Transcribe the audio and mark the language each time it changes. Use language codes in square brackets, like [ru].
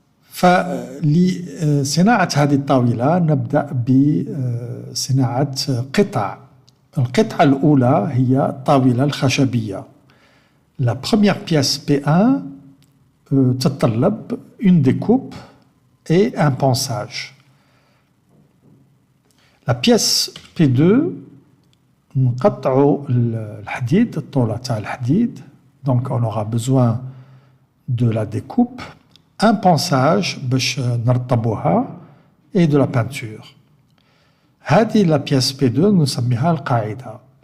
[ar] فلصناعة هذه الطاولة نبدأ بصناعة قطع. القطعة الأولى هي الطاولة الخشبية. [fr] La première pièce P1 [ar] تتطلب [fr] une découpe et un ponçage. La pièce P2 [ar] نقطعوا الحديد, الطولة تاع الحديد. [fr] Donc on aura besoin de la découpe, un ponçage [ar] باش نرطبوها [fr] et de la peinture. [ar] هذه [fr] la pièce P2 [ar] نسميها القاعدة.